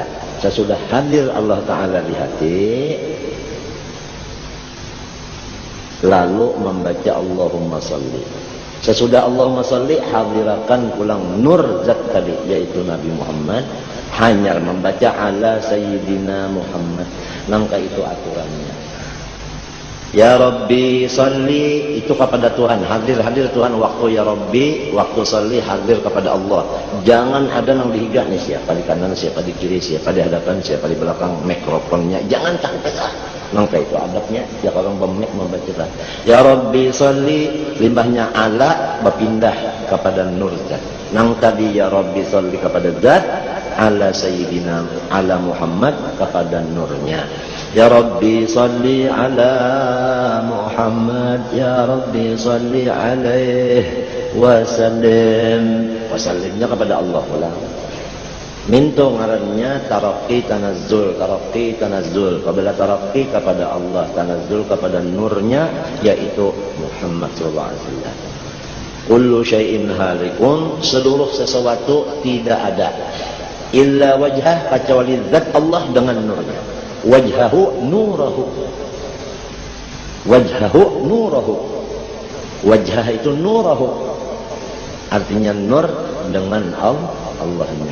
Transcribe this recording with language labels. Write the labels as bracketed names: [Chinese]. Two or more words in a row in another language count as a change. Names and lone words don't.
[Banjar] Sesudah hadir Allah Ta'ala di hati, lalu membaca [Arabic] اللهم صل. [Banjar] Sesudah [Arabic] اللهم صل, [Banjar] hadirakan pulang nur zat tadi, yaitu Nabi Muhammad. Hanya membaca [Arabic] على سيدنا [Banjar] Muhammad. Nangka itu aturannya. [Arabic] يا رب صل, [Banjar] itu kepada Tuhan. Hadir Tuhan waktu [Arabic] يا رب, [Banjar] waktu salli hadir kepada Allah. Jangan ada yang dihigah nih, siapa di kanan, siapa di kiri, siapa di hadapan, siapa di belakang, mikrofonnya. Jangan takut lah. Nangka itu adabnya. Ya orang pemik membaca. [Arabic] يا رب صل, [Banjar] limbahnya ala berpindah kepada nur zat. Nang tadi [Arabic] يا رب صل [Banjar] kepada zat, [Arabic] على سيدنا على [Banjar] Muhammad kepada nurnya. [Arabic] يا رب صل على محمد يا رب صل عليه وسلم. [Banjar] Wasallimnya kepada Allah pula. Minto ngarannya [Arabic] ترقي تنزل, ترقي تنزل. [Banjar] Kabila tarakki kepada Allah, tanazzul kepada nurnya, yaitu Muhammad [Arabic] صلى الله عليه وسلم. كل شيء هالك, [Banjar] seluruh sesuatu tidak ada. [Arabic] إلا وجهه, [Banjar] kecuali zat Allah dengan nurnya. [Arabic] وجهه نوره. وجهه نوره. Wajhah itu nurahu. [Banjar] Artinya nur dengan Allahnya.